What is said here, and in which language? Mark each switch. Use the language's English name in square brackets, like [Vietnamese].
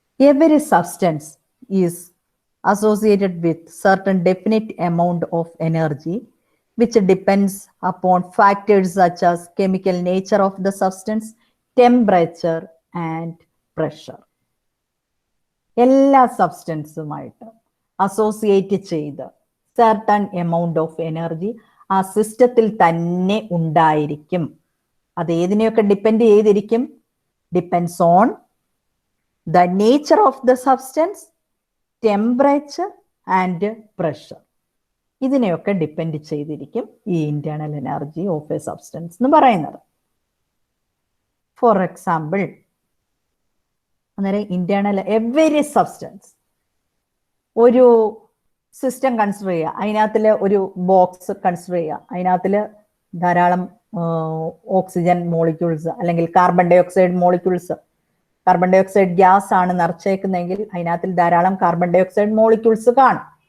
[English] Every substance is associated with certain definite amount of energy, which depends upon factors such as chemical nature of the substance, temperature and pressure. [Malayalam] എല്ലാ സബ്സ്റ്റൻസുമായിട്ട് associate ചെയ്ത് [English] certain amount of energy [Malayalam] ആ സിസ്റ്റത്തിൽ തന്നെ ഉണ്ടായിരിക്കും. അത് ഏതിനെയൊക്കെ depend ചെയ്തിരിക്കും? [English] Depends on the nature of the substance, temperature and pressure. [Malayalam] ഇതിനെയൊക്കെ depend ചെയ്തിരിക്കും ഈ [English] internal energy of a substance [Malayalam] എന്ന് പറയുന്നത്. ഫോർ എക്സാമ്പിൾ, അന്നേരം ഇന്റേണൽ എവരി സബ്സ്റ്റൻസ്, ഒരു സിസ്റ്റം കൺസിഡർ ചെയ്യുക, അതിനകത്തിൽ ഒരു ബോക്സ് കൺസിഡർ ചെയ്യുക, അതിനകത്തിൽ ധാരാളം ഓക്സിജൻ മോളിക്യൂൾസ് അല്ലെങ്കിൽ carbon dye oxide molecules, carbon dye oxide gas ആണ് നിറച്ചേക്കുന്നതെങ്കിൽ അതിനകത്തിൽ ധാരാളം കാർബൺ ഡൈ ഓക്സൈഡ് മോളിക്യൂൾസ് കാണും.